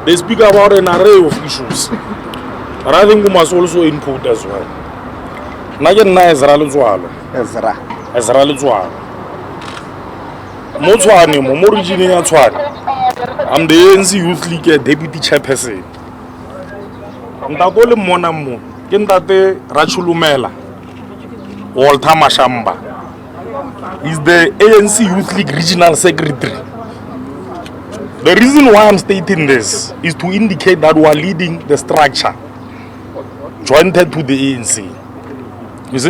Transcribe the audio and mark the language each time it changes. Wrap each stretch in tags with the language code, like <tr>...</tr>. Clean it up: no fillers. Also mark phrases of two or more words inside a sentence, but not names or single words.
<en>They speak about an array of issues. And I think we must also input as well. Ezra Luthuli. I'm the ANC Youth League Deputy Chairperson.</en> <st>Ntakole mona mo ke ntate Rachulumela Walter Mashamba.</st> <en>He's the ANC Youth League Regional Secretary. The reason why I'm stating this is to indicate that we are leading the structure jointed to the ANC. You see?</en>